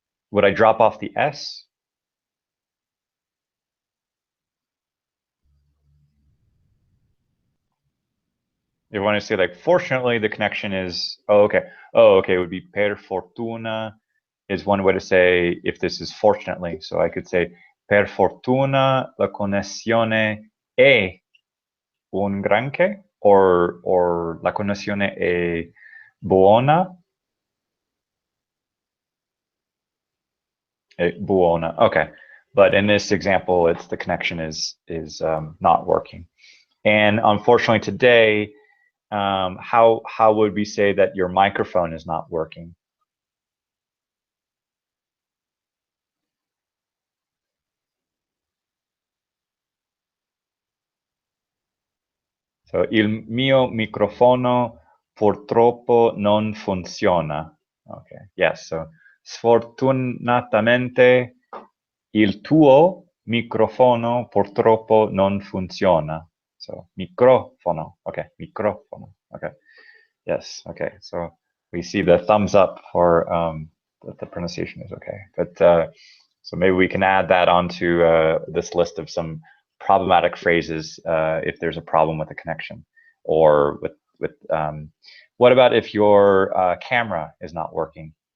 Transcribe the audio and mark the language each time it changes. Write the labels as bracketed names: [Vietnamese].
[English] Would I drop off the S? You want to say like, fortunately, the connection is, oh, okay. Oh, okay, it would be per fortuna is one way to say if this is fortunately. [Italian] So I could say, per fortuna la connessione è un granché, or la connessione è buona. Buona, okay. [English] But in this example, it's the connection is not working. And unfortunately today, how would we say that your microphone is not working? [Italian] So il mio microfono purtroppo non funziona. Okay, yes, so sfortunatamente il tuo microfono purtroppo non funziona. [English] So microfono, okay, microfono, okay. Yes, okay, so we see the thumbs up for that the pronunciation is okay. But so maybe we can add that onto this list of some problematic phrases if there's a problem with the connection, or with what about if your camera is not working?